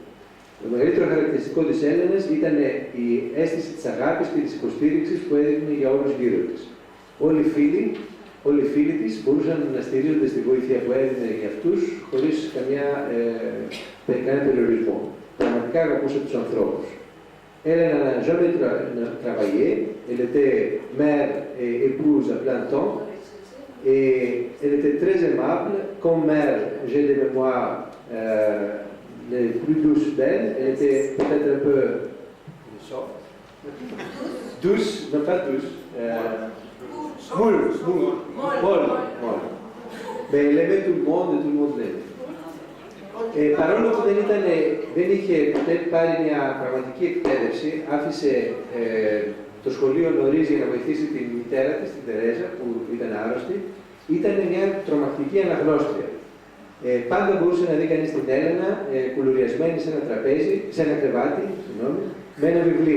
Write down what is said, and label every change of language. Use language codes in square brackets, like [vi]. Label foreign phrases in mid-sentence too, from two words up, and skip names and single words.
[el] Το μεγαλύτερο χαρακτηριστικό της Έλενας ήταν η αίσθηση της αγάπης και της υποστήριξης που έδινε για όλους γύρω της. Όλοι οι φίλοι της μπορούσαν να στηρίζονται στη βοήθεια που έδινε για αυτούς, χωρίς κανένα περιορισμό. Πραγματικά αγαπούσε τους ανθρώπους. [fr] Elena n'a jamais travaillé, elle était mère et épouse à plein temps, et elle était très aimable. Comme mère, j'ai des mémoires les plus douces d'elle. Elle était peut-être un peu douce, non pas douce, molle. Mais elle aimait tout le monde et tout le monde l'aimait. [el] Παρόλο που δεν είχε ποτέ πάρει μια πραγματική εκπαίδευση, άφησε το σχολείο νωρίς για να βοηθήσει την μητέρα της, την Τερέζα, που ήταν άρρωστη, ήταν μια τρομακτική αναγνώστρια. Πάντα μπορούσε να δει κανείς την Έλενα κουλουριασμένη σε ένα κρεβάτι, με ένα βιβλίο.